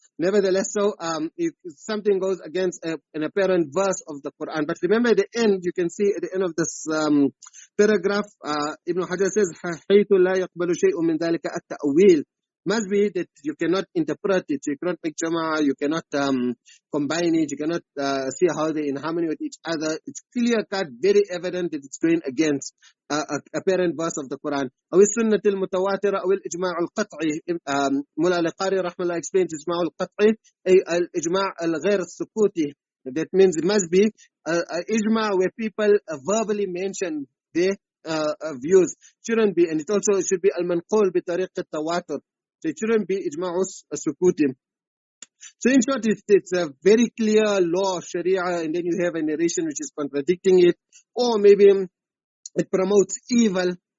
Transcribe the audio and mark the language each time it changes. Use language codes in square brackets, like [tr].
[en] Nevertheless, so if something goes against an apparent verse of the Quran, but remember at the end, you can see at the end of this paragraph, Ibn Hajar says, [ar] حَيْثُ لَا يَقْبَلُ شَيْءٌ مِنْ ذَلِكَ التَّأْوِيلِ. [en] Must be that you cannot interpret it, you cannot make jama'ah, you cannot combine it, you cannot see how they're in harmony with each other. It's clear-cut, very evident that it's going against apparent verse of the Quran. [ar] أو السنة المتواترة أو الإجماع القطعي. [en] Mullah al-Qari rahmallah explains [ar] إجماع القطعي أي الإجماع الغير السكوتي. [en] That means it must be ijma where people verbally mention their views. Shouldn't be, and it also should be [ar] al-manqul bi-tariq al-tawatur. [en] So it shouldn't be ijma'us sukuti. So in short, it's a very clear law of Sharia, and then you have a narration which is contradicting it, or maybe it promotes evil.